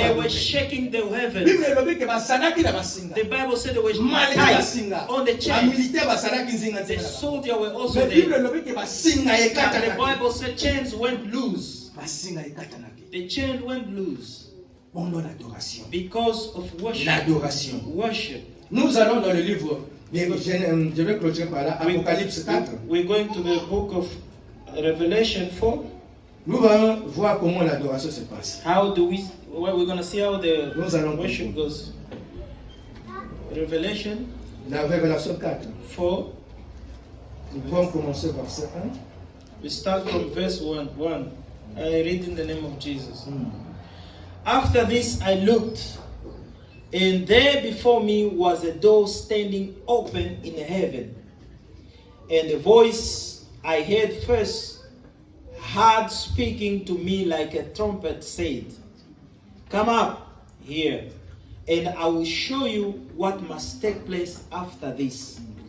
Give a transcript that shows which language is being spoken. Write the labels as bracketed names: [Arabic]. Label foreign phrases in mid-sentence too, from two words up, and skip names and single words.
[English] They were [Lingala] baluwe. [English] shaking the heavens. [Lingala] Bible elobi ke basalaki na basinga. [English] The Bible said they were [French] Malgré [English] tied [Lingala] basinga, [English] on the chains. [Lingala] bamilitaire basalaki nzinga [English] The [Lingala] nzinga. [English] soldier were also [French] Mais Bible [English] there. [Lingala] elobi ke basinga [English] And the [Lingala] ekatana. [English] Bible said chains went loose. [Lingala] Basinga ekatana. [English] The chain went loose [French] Pendant l'adoration. [English] because of worship. [French] L'adoration. [English] Worship. [French] Nous allons dans le livre, je vais clôturer par là, Apocalypse 4. [English] We're going to the book of Revelation 4. [French] Nous allons voir comment l'adoration se passe. [English] How do we? Well, we're going to see how the [French] Nous allons [English] worship goes. Revelation [French] La Révélation 4. 4. Nous pouvons commencer par verset 1. [English] We start from verse 1. I read in the name of Jesus. After this I looked, and there before me was a door standing open in heaven. And the voice I heard first, heard speaking to me like a trumpet, said, "Come up here, and I will show you what must take place after this.